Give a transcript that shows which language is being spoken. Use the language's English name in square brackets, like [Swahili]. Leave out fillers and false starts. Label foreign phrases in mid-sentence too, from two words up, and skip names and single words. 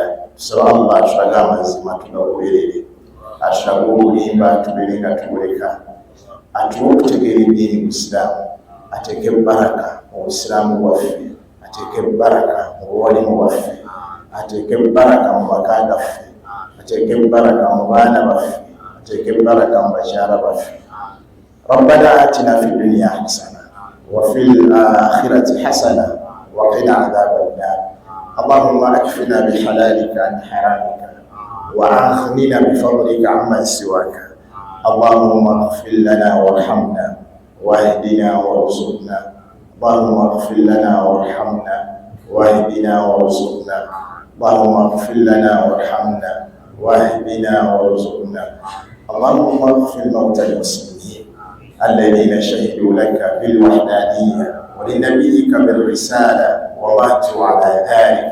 [Ganda] Tusaba Allah atulage amazima tugagoberere, atulage obulimba tubeere nga tubuleka, atuwe okutegeera eddiini busiraamu, ateeke baraka mu busiraamu bwaffe, ateeke baraka mu buwalimu bwaffe, ateeke baraka mu maka gaffe, ateeke baraka mu baana baffe, ateeke baraka mu bakyala baffe. [Arabic] ربنا آتنا في الدنيا حسنة وفي الآخرة حسنة وقنا عذاب النار. اللهم اكفنا بحلالك عن حرامك وأغننا بفضلك عمن سواك. اللهم اغفر لنا وارحمنا واهدنا وارزقنا. اللهم اغفر لنا وارحمنا واهدنا وارزقنا. اللهم اغفر لنا وارحمنا واهدنا وارزقنا. اللهم اغفر موتى المسلمين الذين شهدوا لك بالوحدانية ولنبيك بالرسالة وماتوا على ذلك.